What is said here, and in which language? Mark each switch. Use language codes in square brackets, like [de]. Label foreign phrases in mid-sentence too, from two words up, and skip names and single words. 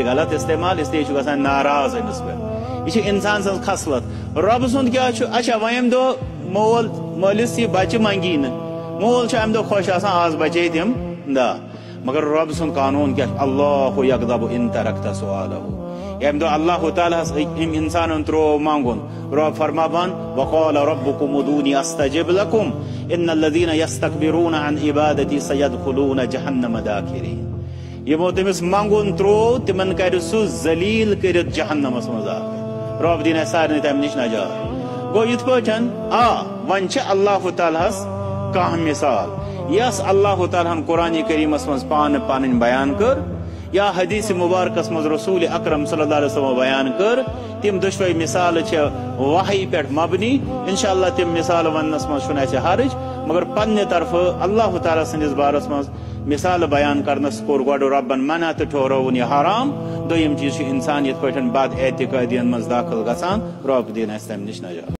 [ks] غلط استعمال اسلیے چھُ گژھان ناراض أمِس پٮ۪ٹھ یہِ چھِ انسان سٕنٛز خصلت رۄبہٕ سُنٛد کیاہ چھُ اچھا وۄنۍ ییٚمہِ دۄہ مول مٲلِس یہِ بچہِ منگی نہٕ مول چھُ امہِ دۄہ خۄش آسان آز بچے تِم 10 مگر رب سُنٛد قانوٗن کیاہ چھُ [ar] اللہ یغضب ان ترکت سؤالہ [ks] ییٚمہِ دۄہ اللہ تعالیٰ ہس أمۍ انسانن تروو منگُن رب فرماوان [ar] وقال ربکم ادعونی استجب لکم ان الذین یستکبرون عن عبادتی سیدخلون جہنم داخرین [ks] یمو تٔمِس منگُن تروو تِمن کرِ سُہ ذلیل کٔرِتھ جہنمس منٛز داخل رب دِنۍ اسہِ سارنٕے تمہِ نِش نجات گوٚو یِتھ پٲٹھۍ وۄنۍ چھِ اللہ تعالیٰ ہس کانٛہہ مثال یس اللہ تعالیٰ ہن قرآنِ کریٖمس منٛز پانہٕ پنٕنۍ بیان کٔر یا حدیث مبارکس منٛز رسول اکرم [ar] صلی اللہ علیہ وسلم [ks] بیان کٔر تِم دۄشوے مثالہٕ چھِ وحی پٮ۪ٹھ مبنی انشاءاللہ تِم مثالہٕ وننس منٛز چھُنہٕ اسہِ حرج مگر پننہِ طرفہٕ اللہ تعالیٰ سٕنٛدِس بارس منٛز مثالہٕ بیان کرنس کوٚر گۄڈٕ رۄبن منع تہٕ ٹھوروُن یہِ حرام دوٚیِم چیٖز چھُ انسان یِتھ پٲٹھۍ بد اعتقٲدین منٛز داخل گژھان رۄب دِیِن اسہِ تمہِ نِش نجات